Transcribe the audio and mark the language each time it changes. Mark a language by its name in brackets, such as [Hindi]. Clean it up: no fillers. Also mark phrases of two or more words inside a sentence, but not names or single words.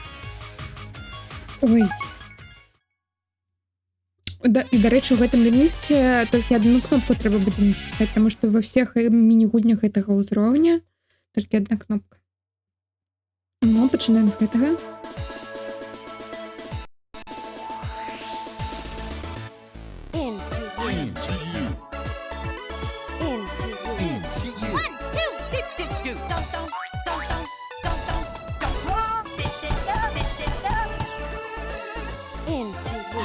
[Belarusian] Ой. Да, і, дарэчы, у гэтым реміксе толькі одну кнопку трэба будзе націскаць, таму што ва всех міні-гульнях гэтага ўзроўня толькі одна кнопка. Ну, пачынаем з гэтага. [English] Into you. Into you. Into you. Into you. 1, 2, dum dum dum dum dum dum dum dum. Into you.